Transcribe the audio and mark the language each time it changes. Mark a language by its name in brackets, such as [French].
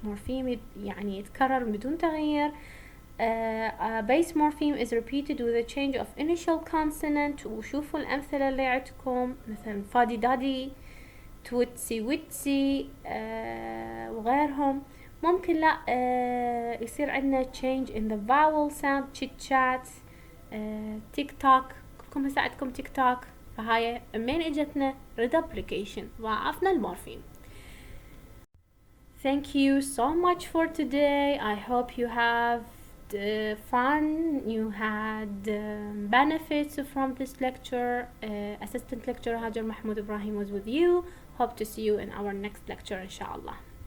[Arabic] morpheme يعني يتكرر بدون تغيير. [English] A base morpheme is repeated with a change of initial consonant. [Arabic] وشوفوا الأمثلة اللي عندكم مثلا فادي دادي، توتسي ويتسي، وغيرهم. ممكن لا يصير عندنا [English] change in the vowel sound. [Arabic] chit chat، تيك توك، كلكم هسه عندكم تيك توك، فهاي من اجتنا reduplication، ضاعفنا المورفيم. [English] Thank you so much for today. I hope you have fun, you had benefits from this lecture. Assistant lecturer Hajar Mahmoud Ibrahim was with you. Hope to see you in our next lecture inshallah.